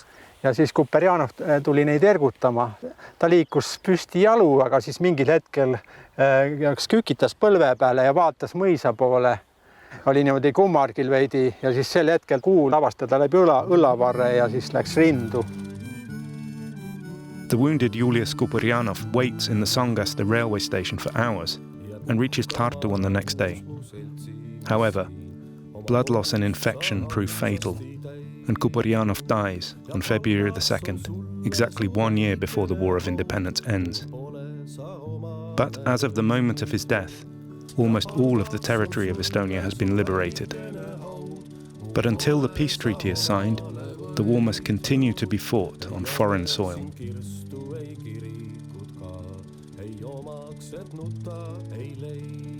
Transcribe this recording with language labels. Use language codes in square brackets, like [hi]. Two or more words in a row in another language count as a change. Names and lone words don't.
[et] Ja siis Kuperjanov tuli neid ergutama. Ta liikus püsti jalu, aga siis mingil hetkel kükitas põlve peale ja vaatas mõisa poole. Oli niimoodi kummargil veidi ja siis sel hetkel kuu lavastada läbi õlavarre ja siis läks rindu. [en] The wounded Julius Kuperjanov waits in the Sangasta railway station for hours and reaches Tartu on the next day. However, blood loss and infection prove fatal, and Kuperjanov dies on February the 2nd, exactly 1 year before the War of Independence ends. But as of the moment of his death, almost all of the territory of Estonia has been liberated. But until the peace treaty is signed, the war must continue to be fought on foreign soil. [et] ei leia.